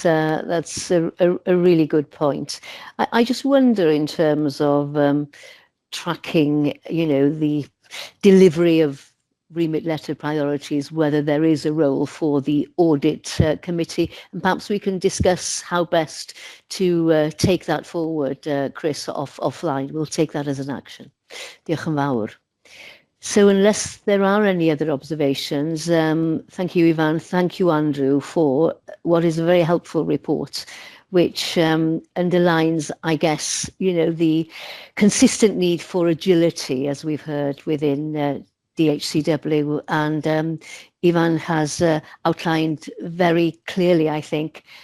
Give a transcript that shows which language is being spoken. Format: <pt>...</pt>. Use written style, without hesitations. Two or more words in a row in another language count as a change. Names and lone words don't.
<en>That's a really good point. I just wonder, in terms of tracking, the delivery of remit letter priorities, whether there is a role for the audit committee, and perhaps we can discuss how best to take that forward, Chris, offline. We'll take that as an action.</en> <cy>Diolch yn fawr.</cy> <en>So unless there are any other observations, thank you, Ivan, thank you, Andrew, for what is a very helpful report, which underlines, I guess, the consistent need for agility, as we've heard, within DHCW, and Ivan has outlined very clearly, I think,</en>